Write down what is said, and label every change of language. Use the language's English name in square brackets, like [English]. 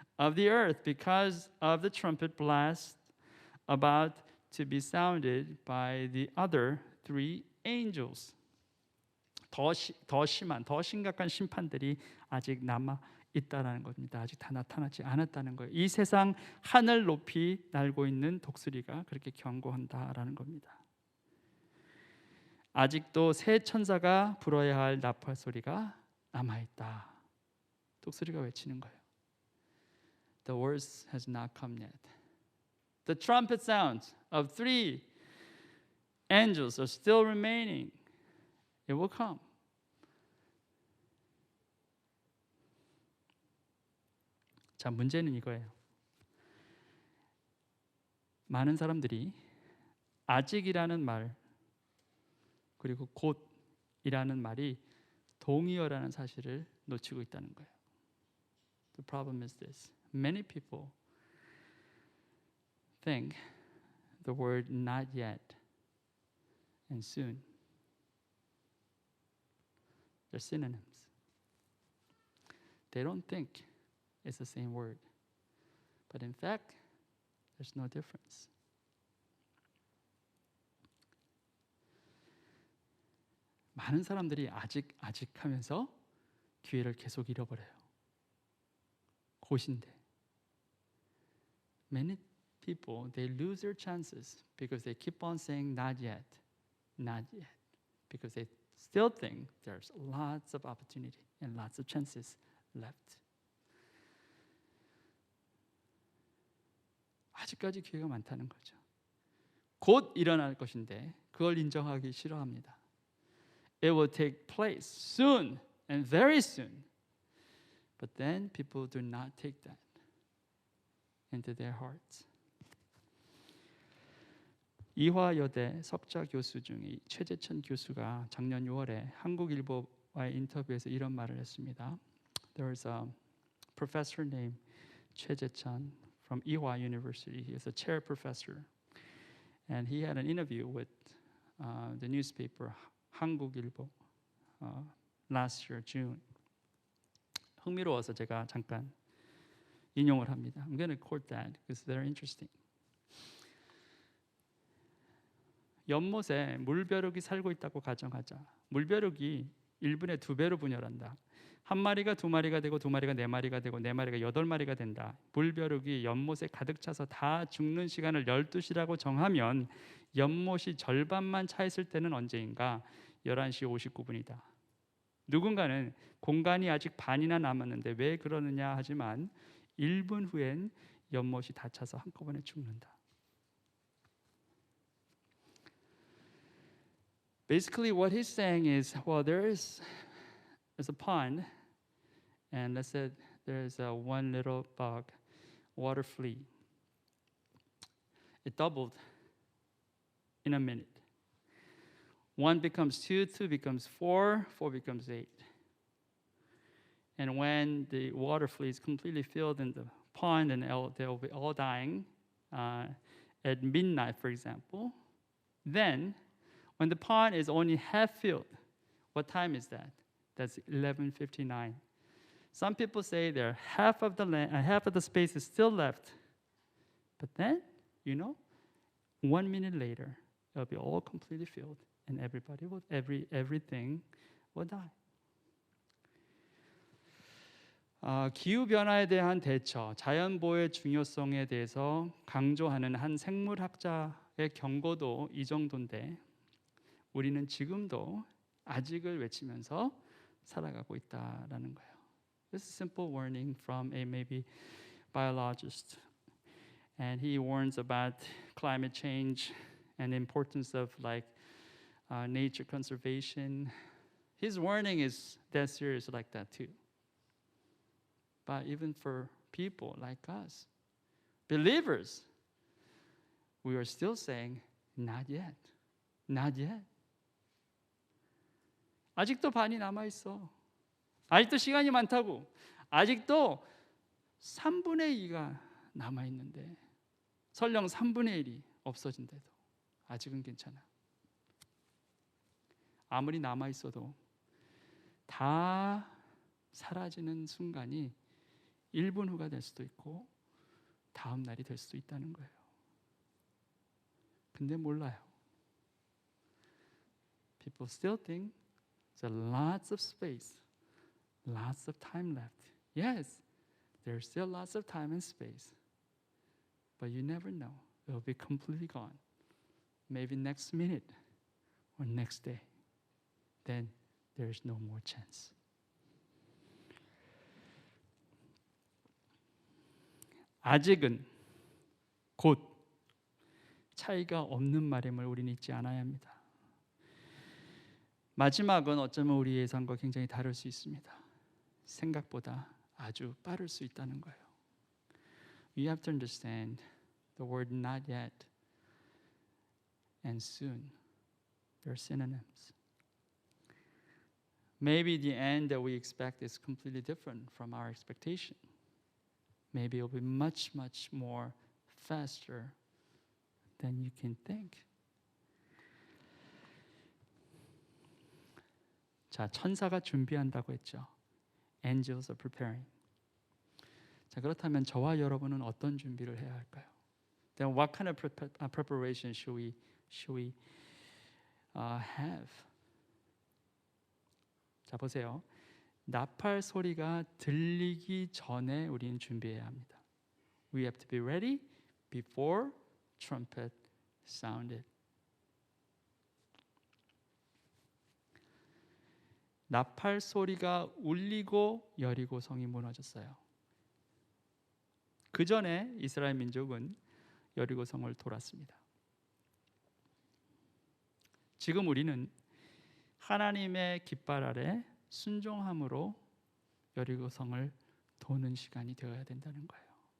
[English] of the earth because of the trumpet blast about to be sounded by the other three angels. [Korean] 더 심각한 심판들이 아직 남아 있다라는 겁니다. 아직 다 나타나지 않았다는 거예요. 이 세상 하늘 높이 날고 있는 독수리가 그렇게 경고한다라는 겁니다. 아직도 새 천사가 불어야 할 나팔 소리가 남아 있다. 독수리가 외치는 거예요. [English] The worst has not come yet. The trumpet sounds of three angels are still remaining. It will come. [Korean] 자, 문제는 이거예요. 많은 사람들이 아직이라는 말 그리고 곧이라는 말이 동의어라는 사실을 놓치고 있다는 거예요. [English] The problem is this. Many people think the word not yet and soon they're synonyms. They don't think it's the same word. But in fact, there's no difference. [Korean] 많은 사람들이 아직 하면서 기회를 계속 잃어버려요. 곧인데. [English] Many people, they lose their chances because they keep on saying not yet, not yet. Because they still think there's lots of opportunity and lots of chances left. [Korean] 아직까지 기회가 많다는 거죠. 곧 일어날 것인데 그걸 인정하기 싫어합니다. [English] It will take place soon and very soon. But then people do not take that into their hearts. [Korean] 이화여대 석좌 교수 중에 최재천 교수가 작년 6월에 한국일보와의 인터뷰에서 이런 말을 했습니다. [English] There was a professor named 최재천 from Ewha University. He was a chair professor. And he had an interview with the newspaper 한국일보 last year, June. [Korean] 흥미로워서 제가 잠깐 인용을 합니다. [English] I'm going to quote that because they're interesting. [Korean] 연못에 물벼룩이 살고 있다고 가정하자. 물벼룩이 1분에 2배로 분열한다. 한 마리가 2마리가 되고 2마리가 4마리가 되고 4마리가 8마리가 된다. 물벼룩이 연못에 가득 차서 다 죽는 시간을 12시라고 정하면 연못이 절반만 차 있을 때는 언제인가? 11시 59분이다. 누군가는 공간이 아직 반이나 남았는데 왜 그러느냐 하지만 1분 후엔 연못이 다 차서 한꺼번에 죽는다. [English] Basically what he's saying is, well, there's a pond, and let's say there's one little bug, water flea. It doubled in a minute. 1 becomes 2, 2 becomes 4, 4 becomes 8. And when the water flea is completely filled in the pond and they'll be all dying at midnight, for example, then when the pond is only half filled, what time is that? That's 11:59. Some people say there half of the space is still left. But then, 1 minute later, it'll be all completely filled, and everything will die. [Korean] 기후 변화에 대한 대처, 자연 보호의 중요성에 대해서 강조하는 한 생물학자의 경고도 이 정도인데. 우리는 지금도 아직을 외치면서 살아가고 있다라는 거예요. [English] This is a simple warning from a maybe biologist, and he warns about climate change and the importance of nature conservation. His warning is that serious like that too. But even for people like us, believers, we are still saying, not yet, not yet. [Korean] 아직도 반이 남아있어. 아직도 시간이 많다고. 아직도 3분의 2가 남아있는데 설령 3분의 1이 없어진대도 아직은 괜찮아. 아무리 남아있어도 다 사라지는 순간이 1분 후가 될 수도 있고 다음 날이 될 수도 있다는 거예요. 근데 몰라요. [English] People still think there's lots of space, lots of time left. Yes, there's still lots of time and space. But you never know. It will be completely gone. Maybe next minute or next day. Then there's no more chance. [Korean] 아직은 곧 차이가 없는 말임을 우리는 잊지 않아야 합니다. 마지막은 어쩌면 우리 예상과 굉장히 다를 수 있습니다. 생각보다 아주 빠를 수 있다는 거예요. [English] We have to understand the word not yet and soon. They're synonyms. Maybe the end that we expect is completely different from our expectation. Maybe it'll be much, much more faster than you can think. [Korean] 자, 천사가 준비한다고 했죠. [English] Angels are preparing. [Korean] 자, 그렇다면 저와 여러분은 어떤 준비를 해야 할까요? [English] Then what kind of preparation should we have? [Korean] 자, 보세요. 나팔 소리가 들리기 전에 우리는 준비해야 합니다. [English] We have to be ready before trumpet sounded. [Korean] 나팔 소리가 울리고 여리고 성이 무너졌어요. 그 전에 이스라엘 민족은 여리고 성을 돌았습니다. 지금 우리는 하나님의 깃발 아래 순종함으로 여리고 성을 도는 시간이 되어야 된다는 거예요.